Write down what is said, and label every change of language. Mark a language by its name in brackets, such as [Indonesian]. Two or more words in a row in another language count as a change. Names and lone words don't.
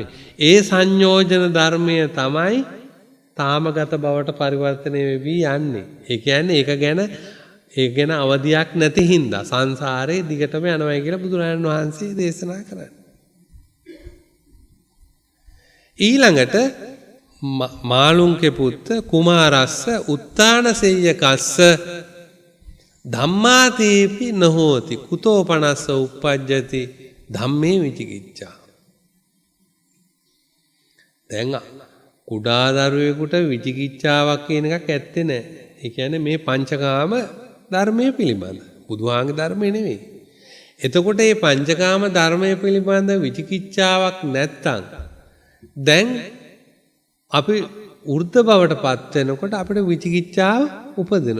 [Sinhala] ඒ සංයෝජන ධර්මය තමයි තාමගත බවට පරිවර්තනය වෙවි යන්නේ. ඒ කියන්නේ ඒක ගැන අවදියක් නැති හින්දා සංසාරේ දිගටම යනවායි කියලා බුදුරජාණන් වහන්සේ දේශනා කරන්නේ. [Pali] ඊළඟට මාළුන්ගේ පුත්ත කුමාරස්ස උත්තානසෙය්‍යකස්ස ධම්මාතීපි නහෝති කුතෝපනස්ස uppajjati ධම්මේ විචිකිච්ඡා. [Sinhala] දැන් කුඩා දරුවෙකුට විචිකිච්ඡාවක් කියන එකක් ඇත්තේ නැහැ. ඒ කියන්නේ මේ පංචකාම ධර්මයේ පිළිබඳ බුදුහාමගේ ධර්මයේ නෙවෙයි. එතකොට මේ පංචකාම ධර්මයේ පිළිබඳ විචිකිච්ඡාවක් නැත්තම් දැන් අපි උර්ධ බවට පත් වෙනකොට අපිට විචිකිච්ඡාව උපදිනවා.